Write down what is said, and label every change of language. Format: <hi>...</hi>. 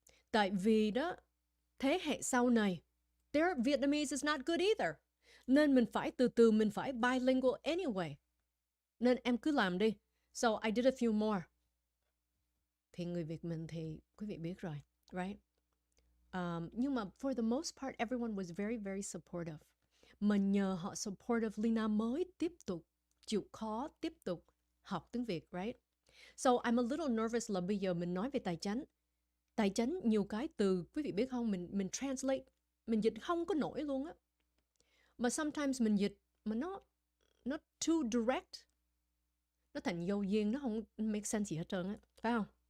<vi>Tại vì đó, thế hệ sau này,</vi> <en>their Vietnamese is not good either.</en> <vi>Nên mình phải từ từ, mình phải bilingual anyway. Nên em cứ làm đi.</vi> <en>So I did a few more.</en> <vi>Thì người Việt mình thì quý vị biết rồi,</vi> <en>right?</en> <vi>Nhưng mà</vi> <en>for the most part, everyone was very, very supportive.</en> <vi>Mà nhờ họ supportive, Leyna mới tiếp tục chịu khó, tiếp tục học tiếng Việt,</vi> <en>right? So I'm a little nervous</en> <vi>là bây giờ mình nói về tài chánh. Tài chánh nhiều cái từ, quý vị biết không, mình translate, mình dịch không có nổi luôn á. Mà sometimes mình dịch mà nó</vi> <en>too direct,</en> <vi>nó thành dâu duyên, nó không</vi> <en>make sense</en> <vi>gì hết trơn á, phải không?</vi>